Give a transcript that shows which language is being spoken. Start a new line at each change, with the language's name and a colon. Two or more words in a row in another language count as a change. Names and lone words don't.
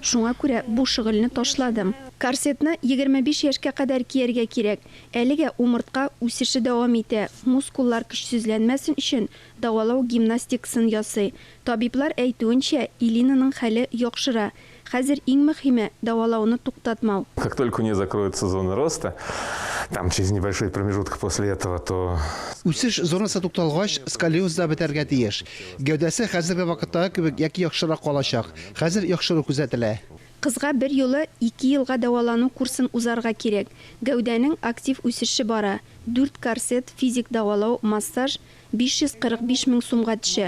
Tatar: Шуңа күрә бу шөгыльне ташладым. Корсетны 25 яшькә кадәр кияргә кирәк. Әлегә умыртка үсеше дәвам итә. Мускуллар көчсезләнмәсен өчен давалау гимнастикасын ясый. Табиблар әйтүенчә, Илинаның хәле яхшыра. Хәзер иң мөһиме давалауны туктатмау.
Russian: Как только у нее закроется зона роста, там через небольшой промежуток после этого, то...
Tatar: Үсеш зонасы тукталгач, сколиоз да бетәргә тиеш. Гәүдәсе хәзерге вакытта кебек яки яхшырак калачак. Хәзер яхшыру күзәтелә. Кызга 1 елы 2 елга давалану курсын узарга кирәк. Гәүдәнең актив үсеше бара. 4 корсет, физик давалау, массаж 545 мең сумга төшә.